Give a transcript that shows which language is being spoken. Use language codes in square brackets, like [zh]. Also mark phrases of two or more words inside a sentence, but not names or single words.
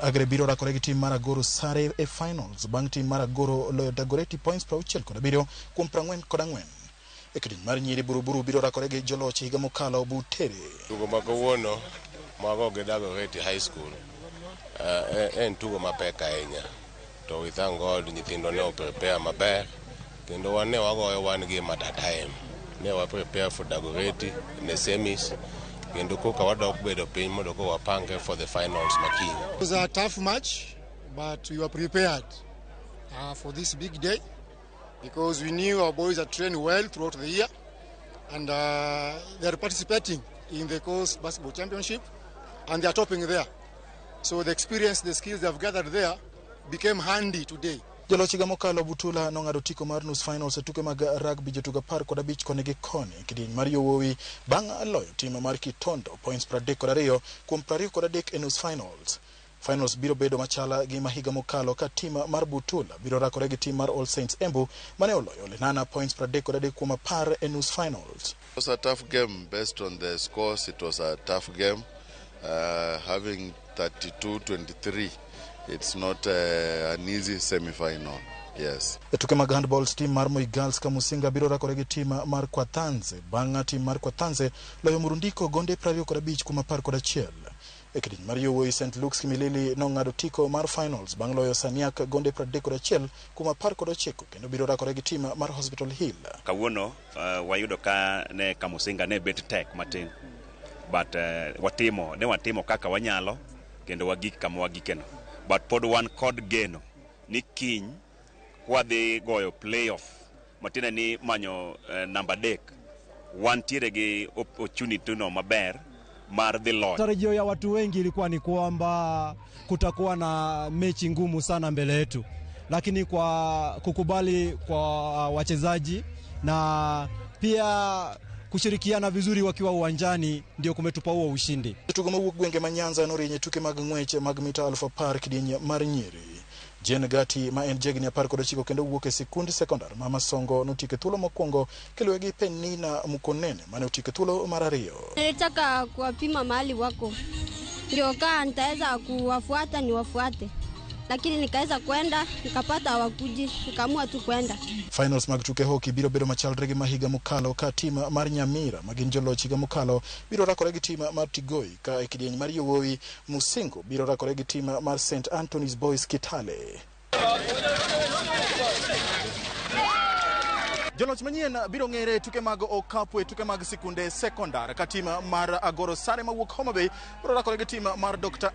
[luo] Agre biro rakore gi tim mar Agoro sare e finals bang' tim mar Agoro loyo Dagoretti points 67 kuom 44. E kidienje mar nyiri Buruburu biro rakore gi joloch higa mokalo Butere. Tugo mag kawuono mago gi Dagoretti High School en tugo mapek ahinya, to [en] we thank God [luo] nyithindo ne prepare maber kendo wan ne wagoyo [en] one game at a time. [luo] Ne wa [en] prepare for Dagoretti in the semis [luo] kendo koka wadok bedo piny mondo ko wapange [en] for the finals [luo] makiny. [en] It was a tough match, but we were prepared for this big day because we knew our boys are trained well throughout the year and they are participating in the Coast Basketball Championship and they are topping there. So the experience, the skills they have gathered there became handy today. [luo] Joloch higa mokalo Butula nong'ado tiko mar nus finals e tuke mag rugby jotugo 15 koni gi koni kidieny mar yowuowi bang' loyo tim mar Kitondo points 32 kuom 23 e nus finals. Finals biro bedo machala gi mahiga mokalo ka tim mar Butula biro rakore gi tim mar All Saints Embu mane oloyo Lenana points 33 kuom 10 e nus finals. [en] It was a tough game based on the scores. It was a tough game. Having 32-23, it's not an easy semi-final. Yes. [luo] E tuke mag handball, team mar Moi Girls Kamusinga biro rakore gi team mar Kwatanze bang' team mar Kwatanze loyo Murundiko gonde 25 kuom 11. E kidieny mar yowuoyi St. Luke's Kimilili nong'ado tiko mar finals bang' loyo Saniak gonde 31 kuom 19 kendo biro rakore gi team mar Hospital Hill. Kawuono wayudo ka ne Kamusinga ne bet tek matin, but watimo kaka wanyalo kendo wagik kama wagikeno, but pod wan kod geno ni kiny wadhi goyo playoff matina ni manyo namba 3 wantiere gi opportunity no maber mar dhi loyo. [sw] Tarajio ya watu wengi ilikuwa ni kwamba kutakuwa na mechi ngumu sana mbele yetu, lakini kwa kukubali kwa wachezaji na pia kushirikiana vizuri wakiwa uwanjani ndio kumetupa huo ushindi. [luo] Tugo mawuok gwenge ma Nyanza norinye tuke mag ng'wech mag mita 1000 kidieny mar nyiri. Jen Gati ma en jegni 19 kendo wuok e sikund sekondar ma Masongo notike thuolo mokwongo kiluwe gi Penina Mukonene mane otike thuolo mar 2. [sw] Nilitaka kuwapima mahali wako ndio kaa nitaweza kuwafuata niwafuate, lakini nikaweza kwenda nikapata hawakuji, nikaamua tu kwenda. [luo] Finals mag tuke hockey biro bedo machalre gi mahiga mokalo ka tim mar Nyamira magin joloch higa mokalo biro rakore gi tim mar Tigoi ka e kidieny mar yowuowi Musingo biro rakore gi tim mar St. Anthony's Boys Kitale. Joloch manyien biro ng'ere tuke mag okapu e tuke mag sikunde sekondar ka tim mar Agoro sare mawuok Homa Bay biro rakore gi tim mar Dr.